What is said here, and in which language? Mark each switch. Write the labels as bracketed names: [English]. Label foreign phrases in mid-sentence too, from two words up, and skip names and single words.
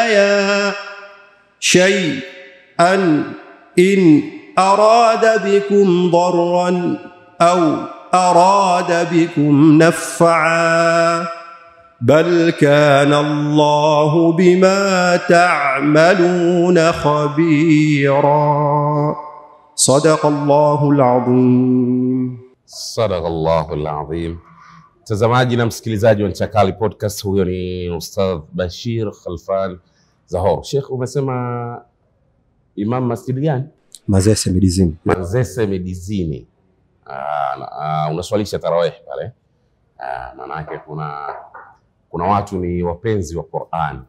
[Arabic] شيئا إن أراد بكم ضرا أو أراد بكم نفعا بل كان الله بما تعملون خبيرا. صدق الله العظيم. صدق الله العظيم. [Swahili] Mtazamaji na msikilizaji wa Ncha Kali Podcast, huyo ni Ustadh Bashir Khalfan Zahor. Sheikh, umesema imam masjid gani? Manzese Midizini. Manzese Midizini. Unaswalisha tarawih pale? Maanake kuna watu ni wapenzi wa Qur'an.